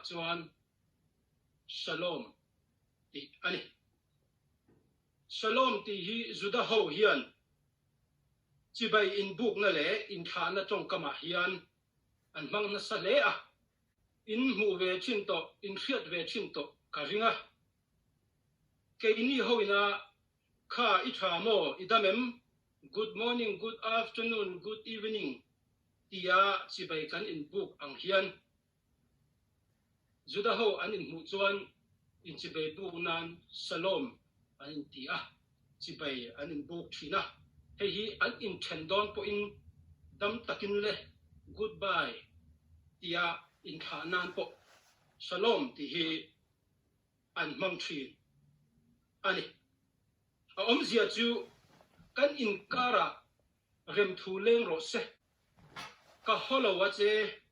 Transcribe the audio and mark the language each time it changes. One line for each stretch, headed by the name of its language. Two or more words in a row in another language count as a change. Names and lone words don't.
Mizo: chuan shalom ti ani shalom ti hi juda ho hian chi bai in buk na le in tha na chong kama hian an mang na sa le in mu ve chin to in khiat ve chin to ka ringa ke ni ho ina kha I tha mo idamem
English: good morning good afternoon good evening
Mizo: tia chi bai kan in buk ang hian juda ho an in mu chuan in chi bai buk nan shalom an in tia chi bai an in buk thina hei hi an in thendon po in dam takin le goodbye tia in tha nan po shalom ti hi an mang thin ani om zia chu kan in kara rem thu leng ro se ka holo wa che